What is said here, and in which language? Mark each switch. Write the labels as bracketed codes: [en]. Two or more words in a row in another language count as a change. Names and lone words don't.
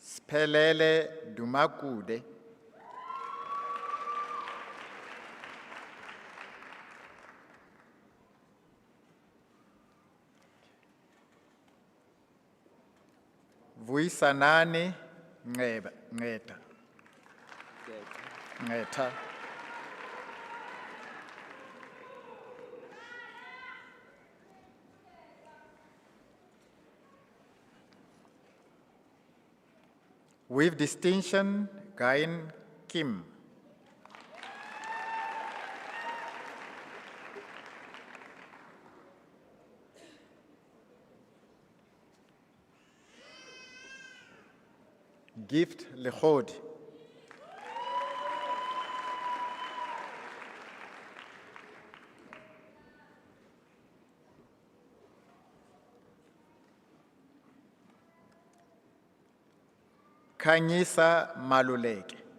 [en] Pelele Dumakude, Vuisanani Ngeta. With distinction, Gain Kim. Gift Lehod. Kanyisa Maluleke.